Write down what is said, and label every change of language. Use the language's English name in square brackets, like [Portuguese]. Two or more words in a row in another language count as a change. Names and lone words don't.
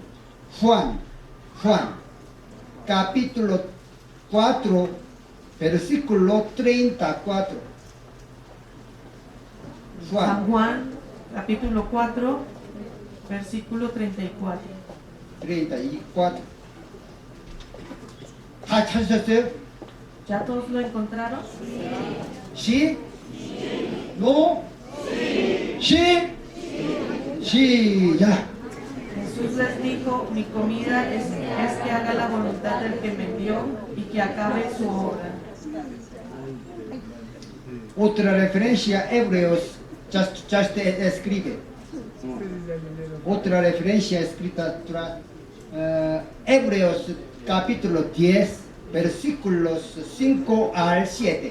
[Spanish] Juan capítulo 4, versículo 34. San Juan, capítulo 4, versículo 34. 34. [Korean] 다 찾으셨어요? [Spanish] ¿Ya todos lo encontraron? ¿Sí? ¿No? [Korean] 시? 시작. [Spanish] Jesús les dijo, mi comida es que haga la voluntad del que me envió y que acabe su obra. Otra referencia, Hebreos, just escribe. Otra referencia escrita, Hebreos capítulo 10, versículos 5 al 7.